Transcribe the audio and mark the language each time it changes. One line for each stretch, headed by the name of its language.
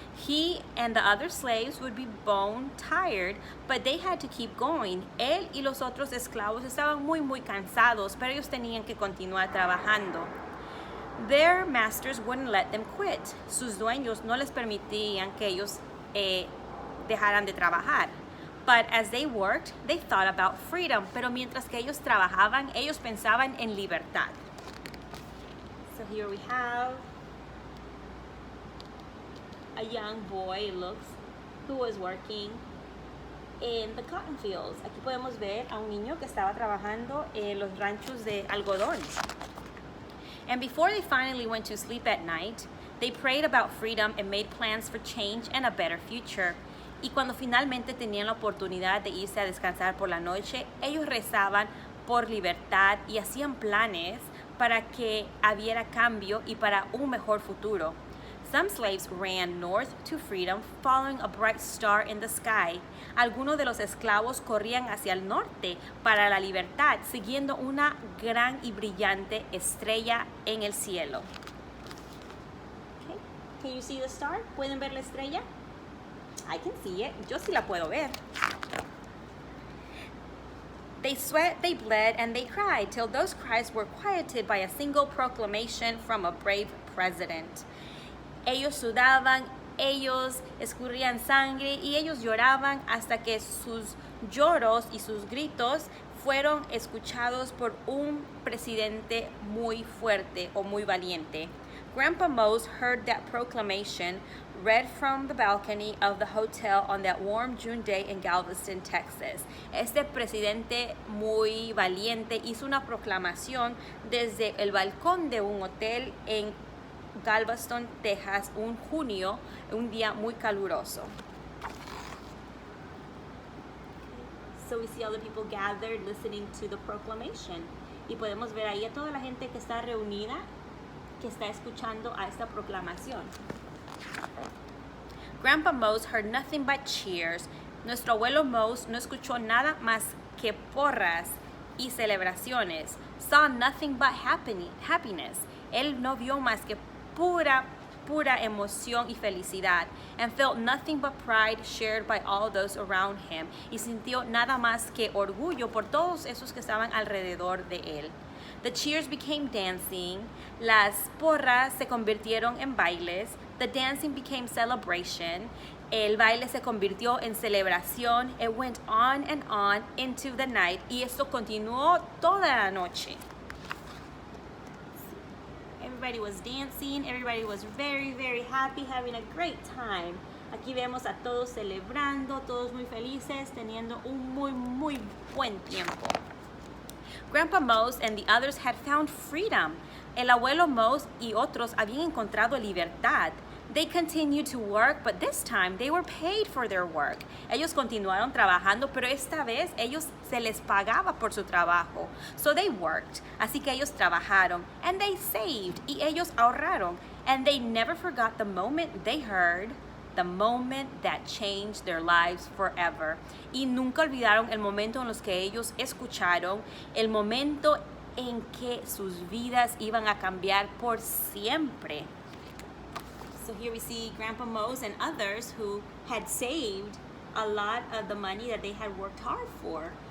English: He and the other slaves would be bone tired, but they had to keep going.
Spanish: Él y los otros esclavos estaban muy cansados, pero ellos tenían que continuar trabajando.
English: Their masters wouldn't let them quit.
Spanish: Sus dueños no les permitían que ellos dejaran de trabajar.
English: But as they worked, they thought about freedom.
Spanish: Pero mientras que ellos trabajaban, ellos pensaban en libertad.
English: So here we have a young boy, it looks, who was working in the cotton fields.
Spanish: Aquí podemos ver a un niño que estaba trabajando en los ranchos de algodón.
English: And before they finally went to sleep at night, they prayed about freedom and made plans for change and a better future.
Spanish: Y cuando finalmente tenían la oportunidad de irse a descansar por la noche, ellos rezaban por libertad y hacían planes para que hubiera cambio y para un mejor futuro.
English: Some slaves ran north to freedom, following a bright star in the sky.
Spanish: Algunos de los esclavos corrían hacia el norte para la libertad, siguiendo una gran y brillante estrella en el cielo.
English: Okay. Can you see the star?
Spanish: ¿Pueden ver la estrella?
English: I can see it.
Spanish: Yo sí la puedo ver.
English: They sweat, they bled, and they cried till those cries were quieted by a single proclamation from a brave president.
Spanish: Ellos sudaban, ellos escurrían sangre y ellos lloraban hasta que sus lloros y sus gritos fueron escuchados por un presidente muy fuerte o muy valiente.
English: Grandpa Mose heard that proclamation read from the balcony of the hotel on that warm June day in Galveston, Texas.
Spanish: Este presidente muy valiente hizo una proclamación desde el balcón de un hotel en Galveston, Texas, un junio, un día muy caluroso.
English: So we see all the people gathered listening to the proclamation.
Spanish: Y podemos ver ahí a toda la gente que está reunida, que está escuchando a esta proclamación.
English: Grandpa Mose heard nothing but cheers.
Spanish: Nuestro abuelo Mose no escuchó nada más que porras y celebraciones.
English: Saw nothing but happiness.
Spanish: Él no vio más que pura emoción y felicidad.
English: And felt nothing but pride shared by all those around him.
Spanish: Y sintió nada más que orgullo por todos esos que estaban alrededor de él.
English: The cheers became dancing.
Spanish: Las porras se convirtieron en bailes.
English: The dancing became celebration.
Spanish: El baile se convirtió en celebración.
English: It went on and on into the night.
Spanish: Y esto continuó toda la noche.
English: Everybody was dancing. Everybody was very happy, having a great time.
Spanish: Aquí vemos a todos celebrando, todos muy felices, teniendo un muy buen tiempo.
English: Grandpa Mose and the others had found freedom.
Spanish: El abuelo Mose y otros habían encontrado libertad.
English: They continued to work, but this time they were paid for their work.
Spanish: Ellos continuaron trabajando, pero esta vez ellos se les pagaba por su trabajo.
English: So they worked.
Spanish: Así que ellos trabajaron.
English: And they saved.
Spanish: Y ellos ahorraron.
English: And they never forgot the moment they heard, the moment that changed their lives forever.
Spanish: Y nunca olvidaron el momento en los que ellos escucharon, el momento en que sus vidas iban a cambiar por siempre.
English: So here we see Grandpa Mose and others who had saved a lot of the money that they had worked hard for.